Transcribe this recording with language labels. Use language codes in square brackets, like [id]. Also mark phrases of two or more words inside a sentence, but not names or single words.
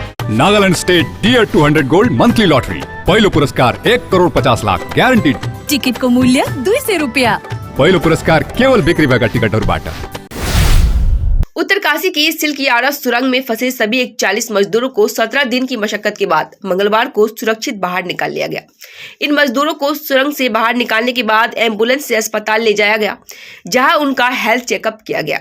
[ne] नागालैंड स्टेट टियर 200 गोल्ड मंथली लॉटरी पहिलो पुरस्कार 1,50,00,000 ग्यारेन्टिड। टिकटको मूल्य 200 रुपैयाँ। पहिलो पुरस्कार केवल बिक्री भएका टिकटहरूबाट। [hi] उत्तरकाशी की सिल्कियारा सुरंग में फंसे सभी 41 मजदूरों को 17 दिन की मशक्कत के बाद मंगलवार को सुरक्षित बाहर निकाल लिया गया। इन मजदूरों को सुरंग से बाहर निकालने के बाद एम्बुलेंस से अस्पताल ले जाया गया, जहां उनका [en] health checkup [hi] किया गया।